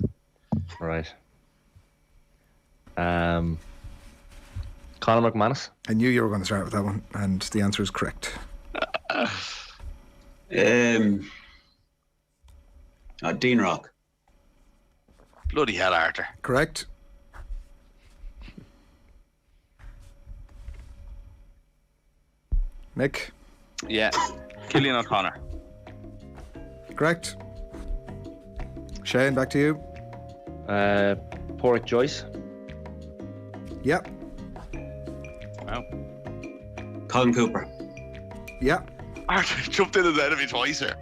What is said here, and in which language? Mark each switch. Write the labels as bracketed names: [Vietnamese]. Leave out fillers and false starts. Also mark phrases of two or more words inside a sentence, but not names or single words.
[English] Right. Conor Mcmanus. I knew you were going to start with that one, and the answer is correct. Dean Rock. Bloody hell, Arthur. Correct. Mick. Yeah. Cillian O'Connor. Correct. Shane, back to you. Porrick Joyce. Yep. Wow. Colin Cooper. Yep. Arthur jumped in and out of me twice here.